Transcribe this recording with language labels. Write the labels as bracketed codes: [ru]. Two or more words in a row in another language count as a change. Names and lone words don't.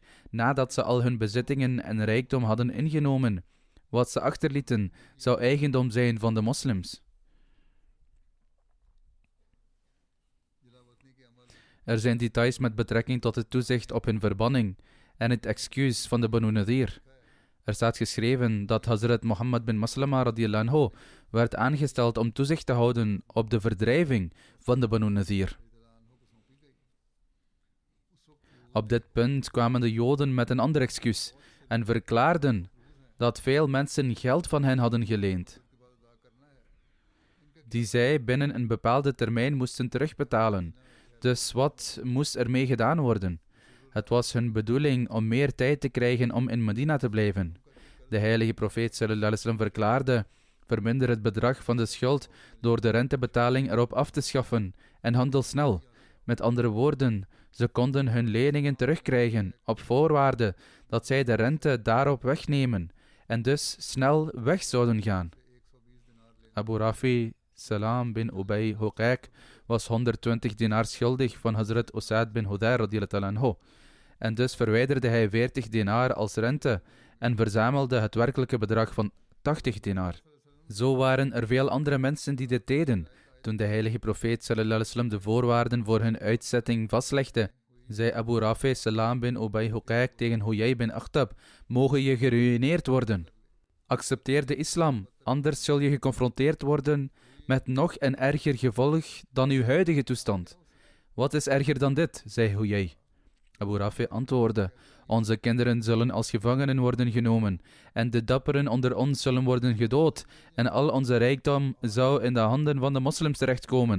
[nl] Nadat ze al hun bezittingen en rijkdom hadden ingenomen, wat ze achterlieten zou eigendom zijn van de moslims. Er zijn details met betrekking tot het toezicht op hun verbanning en het excuus van de Banu Nadir. Er staat geschreven dat Hazrat Mohammed bin Maslama [ar] رضي الله عنه [nl] werd aangesteld om toezicht te houden op de verdrijving van de Banu Nadir. Op dit punt kwamen de Joden met een ander excuus en verklaarden dat veel mensen geld van hen hadden geleend, die zij binnen een bepaalde termijn moesten terugbetalen. Dus wat moest ermee gedaan worden? Het was hun bedoeling om meer tijd te krijgen om in Medina te blijven. De heilige profeet [ar] صلى الله عليه وسلم [nl] verklaarde: verminder het bedrag van de schuld door de rentebetaling erop af te schaffen en handel snel. Met andere woorden, ze konden hun leningen terugkrijgen op voorwaarde dat zij de rente daarop wegnemen en dus snel weg zouden gaan. Abu Rafi Salam bin Ubay Huqaq was 120 dinar schuldig van Hazrat Usaid bin Hudayr [ar] رضي الله عنه. [nl] En dus verwijderde hij 40 dinar als rente en verzamelde het werkelijke bedrag van 80 dinar. Zo waren er veel andere mensen die dit deden. Toen de heilige profeet [ar] صلى الله عليه وسلم [nl] de voorwaarden voor hun uitzetting vastlegde, zei Abu Rafi Salam bin Ubay Huqaq tegen Huyay bin Akhtab: mogen je geruïneerd worden. Accepteer de islam, anders zul je geconfronteerd worden met nog een erger gevolg dan uw huidige toestand. Wat is erger dan dit, zei Huyay. Abu Rafi antwoordde: onze kinderen zullen als gevangenen worden genomen en de dapperen onder ons zullen worden gedood en al onze rijkdom zou in de handen van de moslims terechtkomen.